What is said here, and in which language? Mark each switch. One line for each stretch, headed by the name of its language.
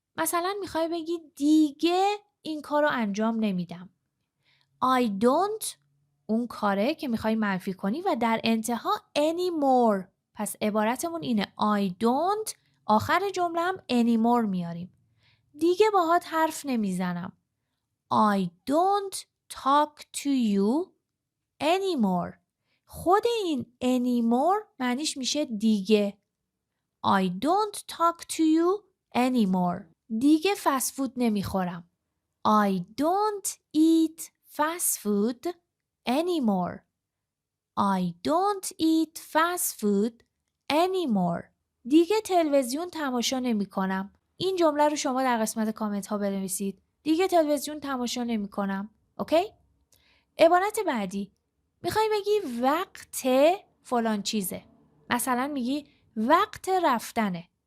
Persian: مثلا میخوای بگی دیگه این کار رو انجام نمیدم.
English: I don't
Persian: اون کاره که میخوای منفی کنی و در انتها anymore. پس عبارتمون اینه
English: I don't
Persian: آخر جمله هم anymore میاریم. دیگه باهات حرف نمیزنم.
English: I don't talk to you anymore.
Persian: خود این anymore معنیش میشه دیگه.
English: I don't talk to you anymore.
Persian: دیگه فست فود نمیخورم.
English: I don't eat fast food anymore. I don't eat fast food anymore.
Persian: دیگه تلویزیون تماشا نمی کنم. این جمله رو شما در قسمت کامنت ها بنویسید. دیگه تلویزیون تماشا نمی کنم. اوکی؟ عبارت بعدی. میخوای بگی وقت فلان چیزه. مثلا میگی وقت رفتنه.